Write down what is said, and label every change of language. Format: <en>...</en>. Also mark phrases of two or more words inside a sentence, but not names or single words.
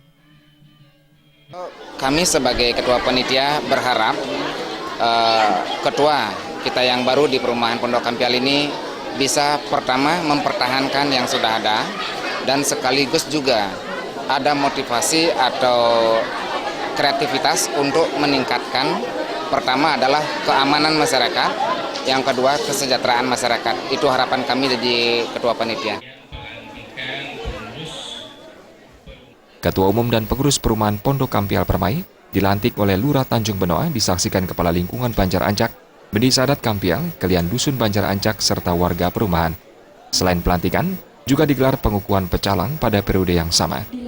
<id>Kami sebagai Ketua Panitia berharap Ketua kita yang baru di Perumahan Pondok Kampial ini bisa pertama mempertahankan yang sudah ada dan sekaligus juga ada motivasi atau kreativitas untuk meningkatkan, pertama adalah keamanan masyarakat, yang kedua kesejahteraan masyarakat. Itu harapan kami jadi Ketua Panitia. Ketua Umum dan Pengurus Perumahan Pondok Kampial Permai dilantik oleh Lurah Tanjung Benoa, disaksikan Kepala Lingkungan Banjar Ancak, Beni Sadat Kampial, Kelian Dusun Banjar Ancak, serta warga perumahan. Selain pelantikan, juga digelar pengukuhan pecalang pada periode yang sama.</id>